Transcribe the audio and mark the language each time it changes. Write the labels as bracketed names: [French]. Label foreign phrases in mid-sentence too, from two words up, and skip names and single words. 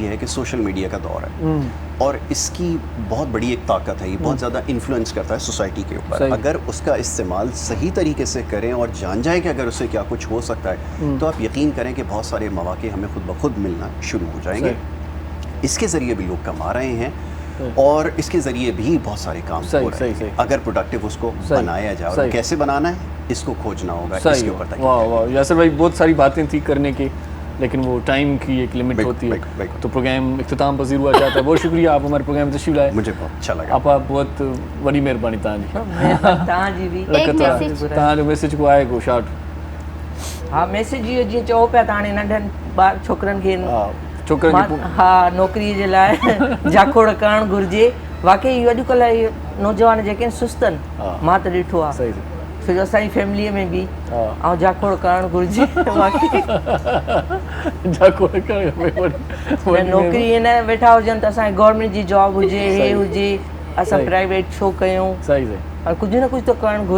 [Hindi] है कि [English] social media [Hindi] का दौर है और इसकी बहुत बड़ी एक ताकत है ये बहुत ज़्यादा इन्फ्लुएंस करता है सोसाइटी के ऊपर अगर उसका इस्तेमाल सही तरीके से करें और जान जाए कि अगर उससे क्या कुछ हो सकता है तो आप यकीन करें कि बहुत सारे मौक़े हमें खुद ब खुद मिलना शुरू हो जाएंगे इसके ज़रिए भी लोग कमा रहे हैं और इसके ज़रिए भी बहुत सारे काम हो रहे हैं अगर प्रोडक्टिव उसको बनाया जाए और कैसे बनाना है इसको खोजना होगा इसके ऊपर वाह वाह यासिर भाई बहुत सारी बातें थी करने की लेकिन वो टाइम की एक लिमिट होती है तो प्रोग्राम इख्तिताम पज़ीर हुआ चाहता है बहुत शुक्रिया आप हमारे प्रोग्राम तशरीफ़ लाए मुझे बहुत अच्छा लगा [Sindhi] आप बहुत वॾी महिरबानी तव्हांजी बि तव्हांजो मैसेज को आहे को शॉर्ट हा मैसेज इहो जीअं चओ पिया त हाणे नंढनि ॿार छोकिरनि खे छोकिरनि हा नौकिरीअ जे लाइ जाखोड़ करणु घुरिजे वाकई इहो अॼुकल्ह इहे नौजवान जेके आहिनि सुस्त आहिनि मां त ॾिठो आहे छो जो असांजी फैमिलीअ में बि ऐं जाखोड़ करणु घुरिजे नौकिरी ईअं न वेठा हुजनि त असांखे गवर्नमेंट जी जॉब हुजे हे हुजे असां प्राइवेट छो कयूं कुझु न कुझु त करणु घुरिजे